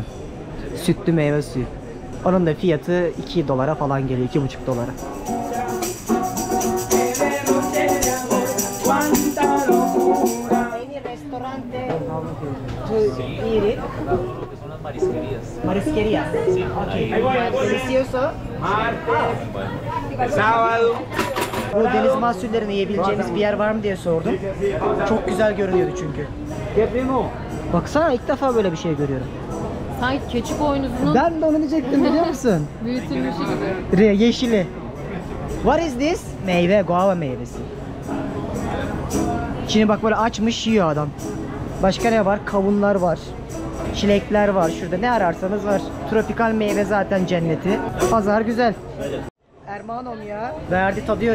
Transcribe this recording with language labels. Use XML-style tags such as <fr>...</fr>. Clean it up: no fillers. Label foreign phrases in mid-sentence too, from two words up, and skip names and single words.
<tr>Sütlü meyve suyu. Onun da fiyatı 2 dolara falan geliyor. 2,5 dolara. Marisquerías.</tr> <en>Okay.</en> <es>Delicioso. Sábado.</es> <tr>Bu deniz mahsullerini yiyebileceğimiz bir yer var mı diye sordum. Çok güzel görünüyordu çünkü. Baksana, ilk defa böyle bir şey görüyorum. Sanki keçi boynuzunun Ben de onu diyecektim, biliyor musun? büyütülmüşü gibi. Yeşili.</tr> <en>What is this?</en> <tr>Meyve, guava meyvesi. Şimdi bak böyle açmış yiyor adam. Başka ne var? Kavunlar var. Çilekler var şurada. Ne ararsanız var. Tropikal meyve zaten cenneti. Pazar güzel. Ermanom ya. Verdi, tadıyorum.</tr>